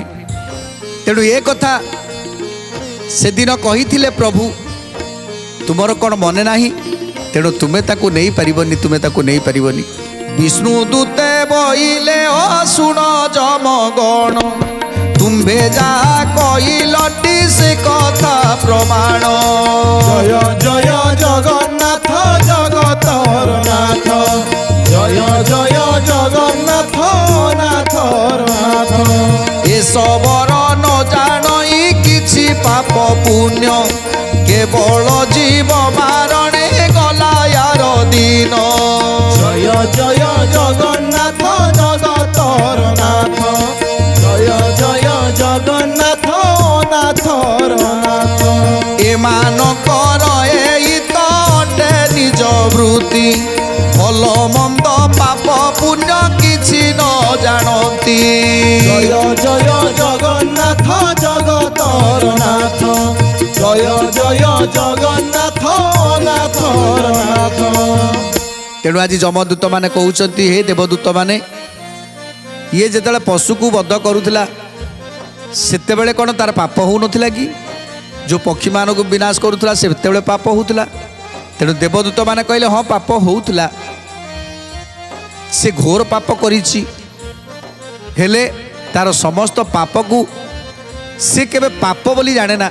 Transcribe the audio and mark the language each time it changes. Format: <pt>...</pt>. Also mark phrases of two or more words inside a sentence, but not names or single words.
<or>ତେଣୁ ଏ କଥା ସେଦିନ କହିଥିଲେ ପ୍ରଭୁ, ତୁମର କ'ଣ ମନେ ନାହିଁ? ତେଣୁ ତୁମେ ତାକୁ ନେଇପାରିବନି। ବିଷ୍ଣୁ ଦୂତେ ବଇଲେ ଅଶୁଣ ଯମଗଣ, ତୁମ୍ଭେ ଯାହା କହିଲଟି ସେ କଥା ପ୍ରମାଣ। ଜୟ ଜୟ ଜଗନ୍ନାଥ ଜଗତର ନାଥ, ଜୟ ଜୟ ଜଗନ୍ନାଥ ନାଥର ନାଥ। ଏସବର ନ ଜାଣଇ କିଛି ପାପ ପୁଣ୍ୟ, କେବଳ ଜୀବ ମାରଣେ ଗଲା ଇହାର ଦିନ। ଜୟ ଜୟ ଜଗନ୍ନାଥ ଜଗତର ନାଥ, ଜୟ ଜୟ ଜଗନ୍ନାଥ ନାଥର ନାଥ। ଏମାନଙ୍କର ଏହି ତଟେ ନିଜ ବୃତ୍ତି, ଭଲ ମନ୍ଦ ପାପ ପୁଣ୍ୟ କିଛି ନ ଜାଣ। ଜାଣନ୍ତି। ଜୟ ଜୟ ଜଗନ୍ନାଥ ଜଗତର ନାଥ, ଜୟ ଜୟ ଜଗନ୍ନାଥ ଅନାଥର ନାଥ। ତେଣୁ ଆଜି ଯମଦୂତ ମାନେ କହୁଛନ୍ତି, ହେ ଦେବଦୂତ ମାନେ, ଇଏ ଯେତେବେଳେ ପଶୁକୁ ବଧ କରୁଥିଲା ସେତେବେଳେ କ'ଣ ତାର ପାପ ହେଉନଥିଲା କି? ଯେଉଁ ପକ୍ଷୀମାନଙ୍କୁ ବିନାଶ କରୁଥିଲା ସେତେବେଳେ ପାପ ହେଉଥିଲା। ତେଣୁ ଦେବଦୂତ ମାନେ କହିଲେ ହଁ ପାପ ହେଉଥିଲା, ସେ ଘୋର ପାପ କରିଛି, ହେଲେ ତାର ସମସ୍ତ ପାପକୁ ସେ କେବେ ପାପ ବୋଲି ଜାଣେ ନା।</or>